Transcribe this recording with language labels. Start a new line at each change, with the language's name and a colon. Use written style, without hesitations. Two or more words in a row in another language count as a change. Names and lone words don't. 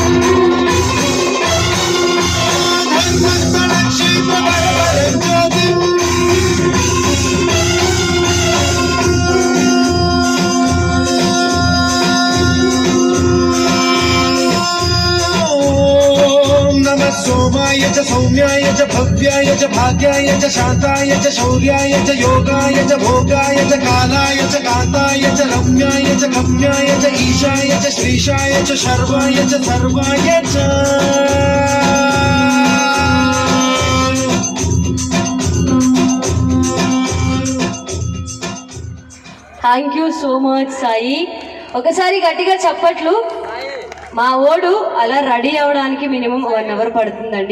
Sanskrit: धर्मस्थाक्षेत्रवरवरं ज्योतिम् सोमाय च सौम्याय च भव्याय च भाग्याय च शान्ताय च शौर्याय च योगाय च भोगाय च कालाय च कान्ताय च रम्याय च गम्याय च ईशाय च श्रीशाय च शर्वाय च सर्वाय च
English: Thank you so much Sai.
Telugu: ఒకసారి గట్టిగా చప్పట్లు. మా ఓడు అలా రెడీ అవ్వడానికి
English: minimum 1 hour
Telugu: పడుతుందండి.